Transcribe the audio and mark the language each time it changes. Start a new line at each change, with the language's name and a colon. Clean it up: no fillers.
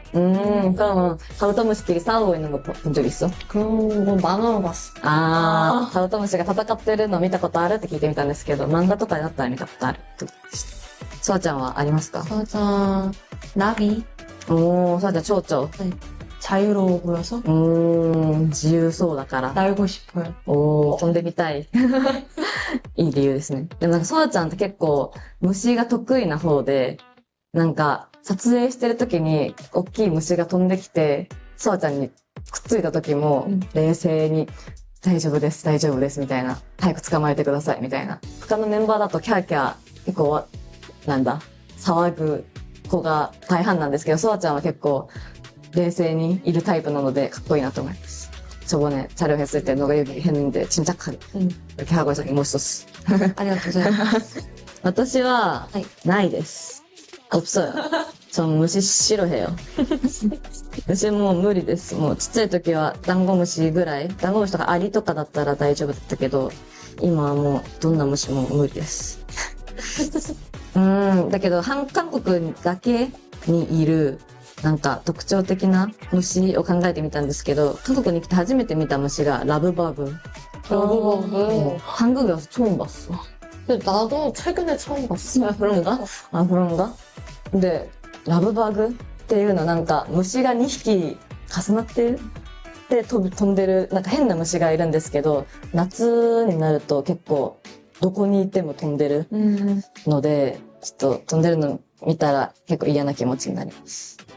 Korean: 그럼 카부토무시끼리 싸우고 있는 거 본 적 있어? 그런 거 만화로 봤어.
Japanese: カブトムシが戦ってるの見たことあるって聞いてみたんですけど、漫画とかだったら見たことあるってことでした。ソワちゃんはありますか？
Korean: 저는 나비.
Japanese: ソワちゃん蝶々。
Korean: 네. 자유로워 보여서
Japanese: 自由そうだから。
Korean: 날고 싶어요.
Japanese: 飛んでみたい。いい理由ですね。でもなんかソワちゃんって結構虫が得意な方で、なんか撮影してる時に大きい虫が飛んできて、ソワちゃんにくっついた時も冷静に大丈夫ですみたいな、早く捕まえてくださいみたいな。他のメンバーだとキャーキャー結構騒ぐ子が大半なんですけど、ソワちゃんは結構冷静にいるタイプなのでかっこいいなと思います。
Korean: 저번에 촬영했을 때 너가 여기 했는데 침착하게 이렇게 하고 있어서 멋있었어.
Japanese: ありがとうございます。私はないです。
Korean: 없어요. 전虫싫어해요.
Japanese: 虫もう無理です。もうちっちゃい時はダンゴムシぐらい、ダンゴムシとかアリとかだったら大丈夫だったけど、今はもうどんな虫も無理です。だけど韓国だけにいるなんか特徴的な虫を考えてみたんですけど、韓国に来て初めて見た虫がラブバグ。
Korean: 러브버그. 한국에 와서 처음 봤어. 근데 나도 최근에 처음 봤어. 그런가? 그런가? 근데
Japanese: 라브바그っていうのなんか虫が2匹重なってるで飛んでるなんか変な虫がいるんですけど、夏になると結構どこにいても飛んでるので、ちょっと飛んでるの見たら結構嫌な気持ちになります。